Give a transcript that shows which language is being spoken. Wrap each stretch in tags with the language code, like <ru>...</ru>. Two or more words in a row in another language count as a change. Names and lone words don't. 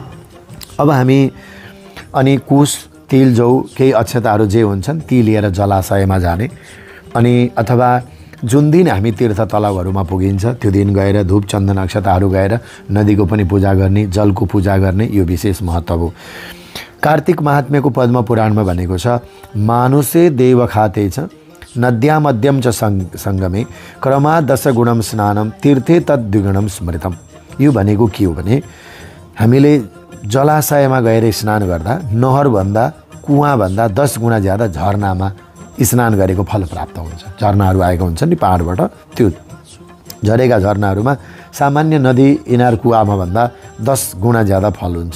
<ne>अब हामी अनि कुश तिल जौ केही अक्षताहरू जे हुन्छन् ती लिएर जलाशयमा जाने अनि अथवा जुन दिन हामी तीर्थ तलाउहरूमा पुगिन्छ त्यो दिन गएर धूप चन्दन अक्षताहरू गएर नदीको पनि पूजा गर्ने, जलको पूजा गर्ने, यो विशेष महत्त्व हो। कार्तिक महात्म्यको पद्म पुराणमा भनेको छ</ne> <sa>मानुषे देव खाते छ नद्या मध्यम च सङ्गमे क्रमा 10 गुणम स्नानम तीर्थे तद् द्विगुणम स्मृतम।</sa> <ne>यो भनेको के हो भने हामीले जलाशयमा गएर स्नान गर्दा नहरभन्दा कुवाभन्दा 10 गुणा ज्यादा झरनामा स्नान गरेको फल प्राप्त हुन्छ। झरनाहरू आएको हुन्छ नि पहाडबाट, त्यो झरेका झरनाहरूमा सामान्य नदी इनार कुवामा भन्दा 10 गुणा ज्यादा फल हुन्छ।</ne>